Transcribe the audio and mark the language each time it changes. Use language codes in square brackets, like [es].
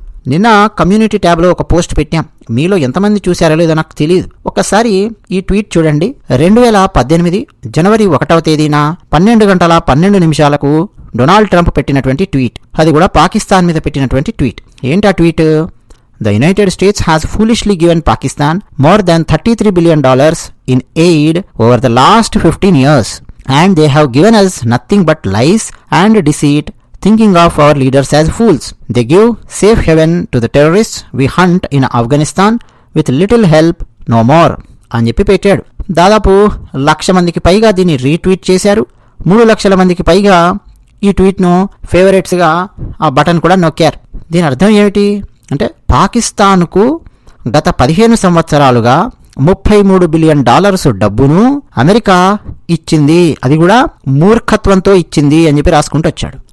[te] నిన్న కమ్యూనిటీ ట్యాబ్లో ఒక పోస్ట్ పెట్టాం. మీలో ఎంతమంది చూశారో లేదో నాకు తెలియదు. ఒక్కసారి ఈ ట్వీట్ చూడండి. 2018 జనవరి 1వ తేదీన 12:12 డొనాల్డ్ ట్రంప్ పెట్టినటువంటి ట్వీట్. అది కూడా పాకిస్తాన్ మీద పెట్టినటువంటి ట్వీట్. ఏంటి ఆ tweet? [en] The United States has foolishly given Pakistan more than $33 billion in aid over the last 15 years. And they have given us nothing but lies and deceit, thinking of our leaders as fools. They give safe haven to the terrorists we hunt in Afghanistan with little help, no more. [te] అని చెప్పి పెట్టాడు. దాదాపు 1,00,000 మందికి పైగా దీన్ని retweet చేశారు. 3 లక్షల మందికి పైగా ఈ ట్వీట్ను ఫేవరెట్స్గా ఆ బటన్ కూడా నొక్కారు. దీని అర్థం ఏమిటి అంటే, పాకిస్తాన్కు గత 15 సంవత్సరాలుగా $33 బిలియన్ డబ్బును అమెరికా ఇచ్చింది, అది కూడా మూర్ఖత్వంతో ఇచ్చింది అని చెప్పి రాసుకుంటూ వచ్చాడు.